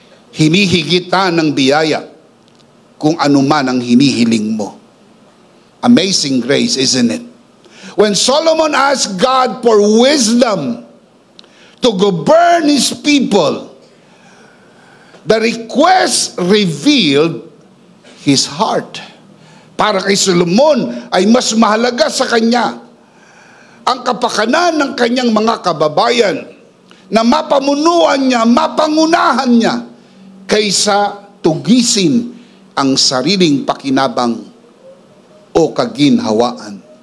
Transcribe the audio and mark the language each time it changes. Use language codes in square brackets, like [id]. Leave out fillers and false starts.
[tl] Hinihigitan ng biyaya kung ano man ang hinihiling mo. [en] Amazing grace, isn't it? When Solomon asked God for wisdom to govern his people, the request revealed his heart. [tl] Para kay Solomon ay mas mahalaga sa kanya ang kapakanan ng kanyang mga kababayan na mapamunuan niya, mapangunahan niya kaysa tugisin ang sariling pakinabang o kaginhawaan.